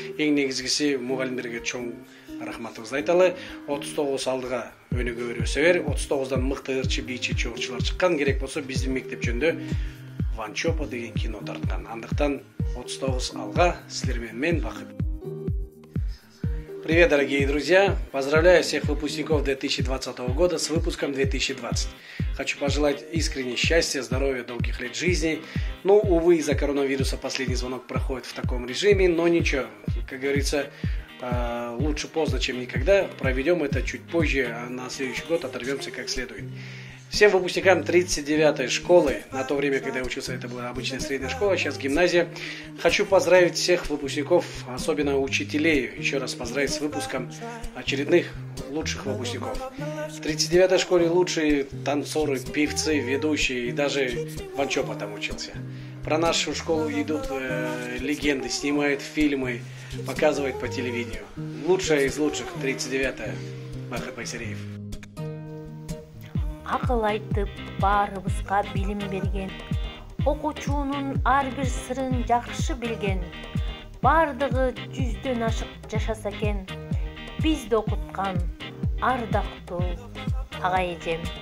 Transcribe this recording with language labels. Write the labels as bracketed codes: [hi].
[ky] Эң негизгиси мугалимдерге чоң рахматыбызды айталы. 39 алдыга өнүгө бересебер. 39дан мыкты ырчы, бийчи чогуучулар чыккан. Керек болсо биздин мектеп жөнүндө Ванчопа деген кино тарткан. Андыктан 39 алга силер менен мен бакыт. [ru] Привет, дорогие друзья! Поздравляю всех выпускников 2020 года с выпуском 2020. Хочу пожелать искренне счастья, здоровья, долгих лет жизни. Ну, увы, из-за коронавируса последний звонок проходит в таком режиме, но ничего, как говорится, лучше поздно, чем никогда. Проведем это чуть позже, а на следующий год оторвемся как следует. Всем выпускникам 39-й школы, на то время, когда я учился, это была обычная средняя школа, сейчас гимназия. Хочу поздравить всех выпускников, особенно учителей, еще раз поздравить с выпуском очередных лучших выпускников. В 39-й школе лучшие танцоры, певцы, ведущие, и даже Ванчопа там учился. Про нашу школу идут легенды, снимают фильмы, показывают по телевидению. Лучшая из лучших, 39-я, Бахыт Байсариев. [ky] Акыл айтып, баарыбызга билим берген, окуучунун ар бир сырын жакшы билген, бардыгы 100дөн ашык жашаса экен, бизди окуткан ардактуу ага эжем.